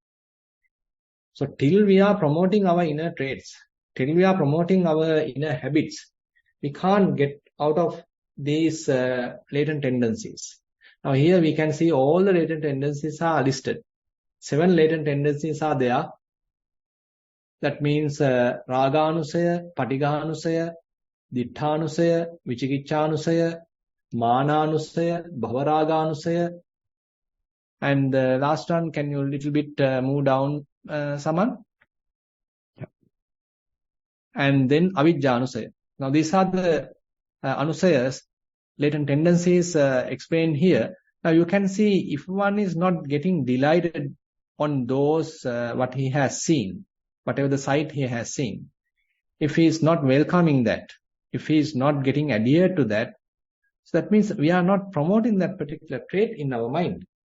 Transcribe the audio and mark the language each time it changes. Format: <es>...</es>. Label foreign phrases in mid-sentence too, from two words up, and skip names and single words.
<en>So till we are promoting our inner traits, till we are promoting our inner habits, we can't get out of these latent tendencies. Now here we can see all the latent tendencies are listed. 7 latent tendencies are there. That means</en> <pi>raganusaya, patighanusaya, ditthanusaya, vichikichanusaya, mananusaya, bhavaragaanusaya.</pi> <en>And the last one, can you a little bit move down, Saman? Yeah. And then avijjanusaya. Now these are the anusayas, latent tendencies explained here. Now you can see if one is not getting delighted on those what he has seen, whatever the sight he has seen, if he is not welcoming that, if he is not getting adhered to that, so that means we are not promoting that particular trait in our mind.</en>